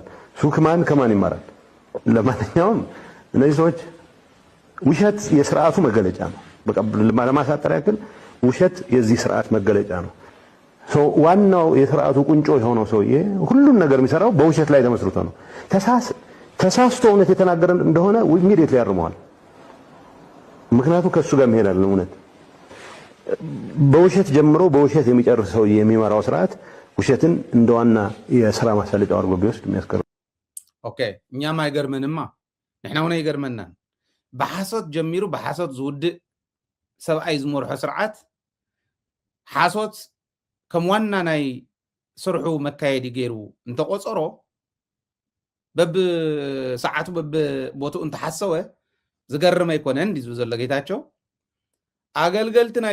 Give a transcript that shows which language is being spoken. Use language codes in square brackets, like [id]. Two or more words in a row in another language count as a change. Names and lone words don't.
[am] ሱክማን ከማን ይማራል ለማንኛውም እነዚህ ሰዎች ውሸት የስርዓቱ መገለጫ ነው በቃ ለማሳጠር ያክል ውሸት የዚህ ስርዓት መገለጫ ነው ዋናው የስርዓቱ ቁንጮ የሆነው ሰውዬ ሁሉም ነገር የሚሰራው በውሸት ላይ ተመስርቶ ነው ተሳስቶ እውነት የተናገረ እንደሆነ ኢሚዲየትሊ ያርመዋል ምክንያቱም ከሱ ጋር መሄዳል እውነት በውሸት ጀምሮ በውሸት የሚጨርስ ሰው የሚመራው ስርዓት ውሸትን እንደዋና የሥራ ማሳለጫው አድርጎ ቢወስድ የሚያስቀር [ti] ኦኬ [am] እኛም አይገርመንማ [ti] ንሕና ሆነ ይገርመና በሐሰት ጀሚሩ በሐሰት ዝውድእ ሰብኣይ ዝመርሖ ስርዓት ሓሶት ከም ዋና ናይ ስርሑ መካየዲ ገይሩ እንተቆፀሮ በብ ሰዓቱ በብ ቦታኡ እንተሓሰወ ዝገርም ኣይኮነን ዲዙ ዘሎ ጌታቸው ኣገልገልቲ ናይ